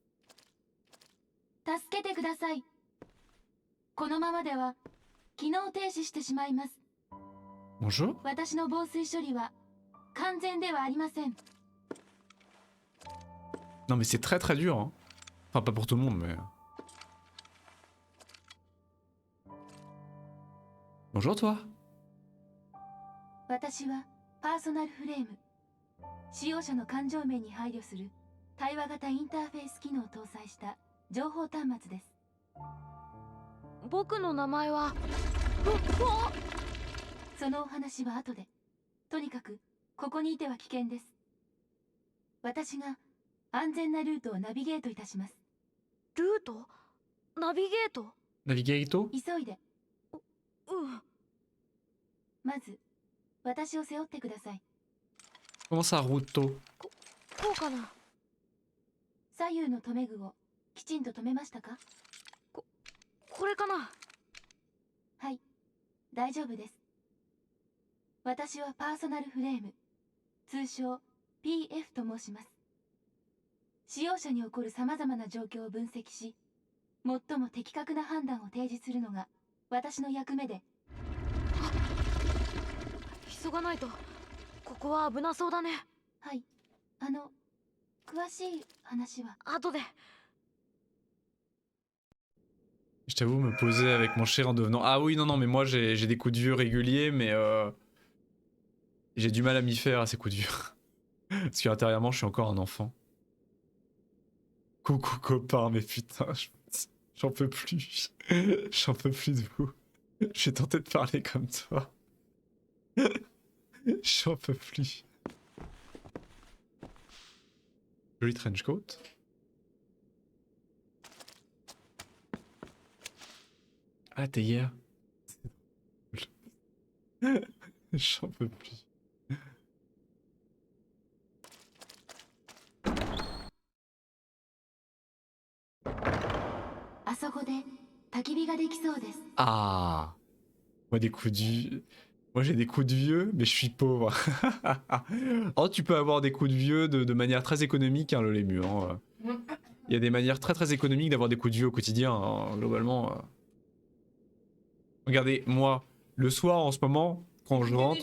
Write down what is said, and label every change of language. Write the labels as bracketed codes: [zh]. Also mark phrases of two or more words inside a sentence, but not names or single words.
[fr] Bonjour. Non mais c'est très très dur. Hein. Enfin pas pour tout le monde mais... Bonjour toi. [ja] 私はパーソナルフレーム。使用者の感情面に配慮する対話型インターフェース機能を搭載した情報端末です。僕の名前はそのお話は後で。とにかくここにいては危険です。私が安全なルートをナビゲートいたします。ルート？ナビゲート？ナビゲート？急いで。うん。まず私を背負ってください。 [fr] Comment ça, route? [ja] こうかな。左右の留め具をきちんと留めましたか？これかな。はい、大丈夫です。私はパーソナルフレーム、通称 PF と申します。使用者に起こるさまざまな状況を分析し、 最も的確な判断を提示するのが私の役目で。急がないと。ここは危なそうだね。はい、詳しい話は。後で。 [fr] Je t'avoue, me poser avec mon cher en devenant... Ah oui, non, non, mais moi j'ai des coups de vieux réguliers, mais j'ai du mal à m'y faire à ces coups de vieux. Parce qu'intérieurement, je suis encore un enfant. Coucou copain, mais putain, j'en peux plus. J'en peux plus de vous. J'ai tenté de parler comme toi. J'en peux plus. Joli trench coat. Ah, t'es hier. J'en peux plus. [ja] あそこで焚き火ができそうです。 [fr] Ah. Moi des coups de vieux. Moi j'ai des coups de vieux, mais je suis pauvre. Oh, tu peux avoir des coups de vieux de manière très économique, hein, le lému. Hein. Il y a des manières très très économiques d'avoir des coups de vieux au quotidien, hein, globalement. Regardez, moi, le soir en ce moment, quand je rentre...